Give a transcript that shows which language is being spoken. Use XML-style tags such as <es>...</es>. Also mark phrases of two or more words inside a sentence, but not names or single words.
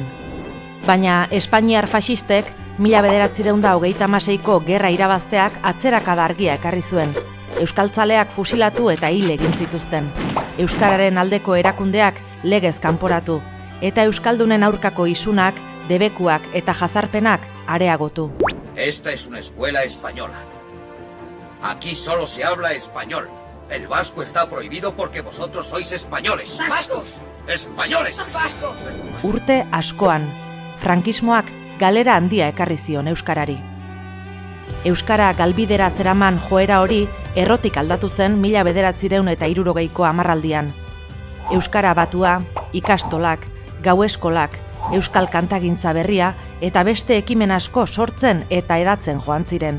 <eu>Baina Espainiar faxistek 1936ko gerra irabazteak atzerakada argia ekarri zuen. Euskaltzaleak fusilatu eta hil egin zituzten. Euskararen aldeko erakundeak legez kanporatu, eta euskaldunen aurkako isunak, debekuak eta jazarpenak areagotu.</eu> <es>Esta es una escuela española. Aquí solo se habla español. El vasco está prohibido porque vosotros sois españoles. ¡Vascos! ¡Españoles! ¡Vascos!</es> <eu>Urte askoan, frankismoak galera handia ekarri zion euskarari. Euskara galbidera zeraman joera hori errotik aldatu zen 1960ko hamarraldian. Euskara batua, ikastolak, gaueskolak, euskal kantagintza berria eta beste ekimen asko sortzen eta edatzen joan ziren.</eu>